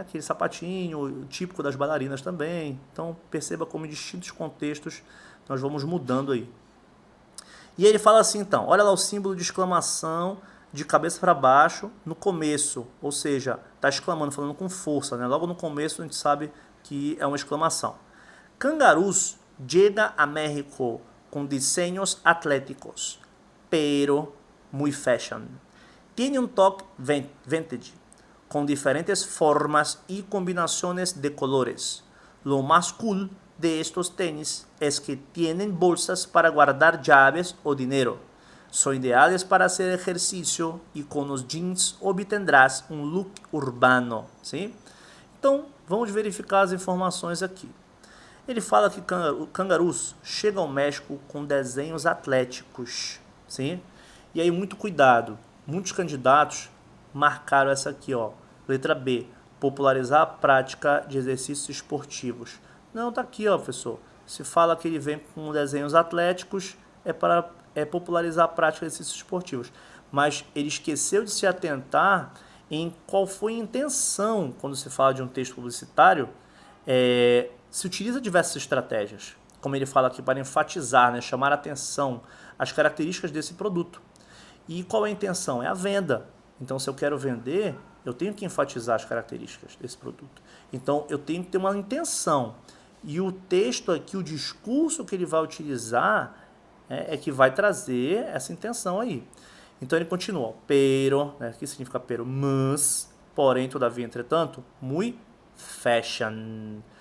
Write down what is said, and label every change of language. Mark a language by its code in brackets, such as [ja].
[pt] Aquele sapatinho típico das bailarinas também. Então, perceba como em distintos contextos nós vamos mudando aí. E aí ele fala assim, então, olha lá o símbolo de exclamação de cabeça para baixo no começo, ou seja, está exclamando, falando com força, né? Logo no começo a gente sabe que é uma exclamação. [es] Kangaroos llega a México com diseños atléticos, pero muy fashion. Tiene un toque vintage, con diferentes formas y combinaciones de colores. Lo más cool de estos tenis es que tienen bolsas para guardar llaves o dinero. Son ideales para hacer ejercicio y con los jeans obtendrás um look urbano. [pt] Sim? Então, vamos verificar as informações aqui. Ele fala que o Kangaroos chega ao México com desenhos atléticos. Sim? E aí, muito cuidado. Muitos candidatos marcaram essa aqui, ó, letra B, popularizar a prática de exercícios esportivos. Não, tá aqui, ó, professor. Se fala que ele vem com desenhos atléticos, é para popularizar a prática de exercícios esportivos. Mas ele esqueceu de se atentar em qual foi a intenção quando se fala de um texto publicitário. Se utiliza diversas estratégias, como ele fala aqui, para enfatizar, né, chamar a atenção, as características desse produto. E qual é a intenção? É a venda. Então, se eu quero vender, eu tenho que enfatizar as características desse produto. Então, eu tenho que ter uma intenção. E o texto aqui, o discurso que ele vai utilizar é que vai trazer essa intenção aí. Então, ele continua. Pero, né, que significa pero? Mas, porém, todavia, entretanto, [es] muy fashion.